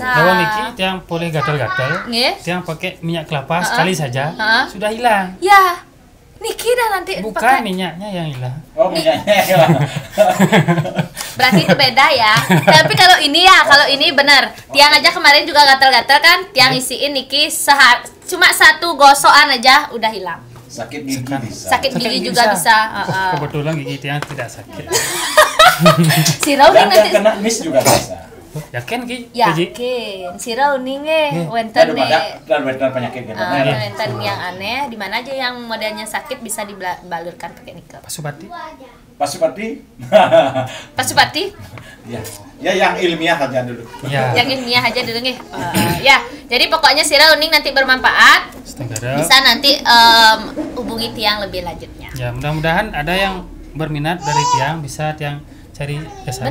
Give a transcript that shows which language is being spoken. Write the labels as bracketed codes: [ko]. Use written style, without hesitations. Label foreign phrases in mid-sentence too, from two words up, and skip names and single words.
[id] Kalau Niki yang boleh gatal-gatal, yang pakai minyak kelapa sekali saja sudah hilang. Ya, Niki dah nanti bukan pakai. Minyaknya yang hilang. Oh, minyaknya hilang. Berarti itu beda ya. Tapi kalau ini benar. Tiang aja kemarin juga gatal-gatal kan, tiang isiin Niki cuma 1 gosokan aja udah hilang. Sakit gigi bisa. Sakit gigi juga bisa. Kebetulan gigi tiang tidak sakit. Si Rauning Dan nanti kena mis juga bisa. Yakin Ki? yakin. Si Rauning wenten Dan penyakit gitu. wenten yang aneh, di mana aja yang modelnya sakit bisa dibalurkan pakai nikel. Pasupati? Pasupati? Ya yang ilmiah aja dulu. Ya. Yang ilmiah aja dulu nih. Ya, jadi pokoknya si Rauning nanti bermanfaat. Bisa nanti hubungi tiang lebih lanjutnya. Ya, mudah-mudahan ada yang berminat dari tiang, bisa tiang cari ke sana.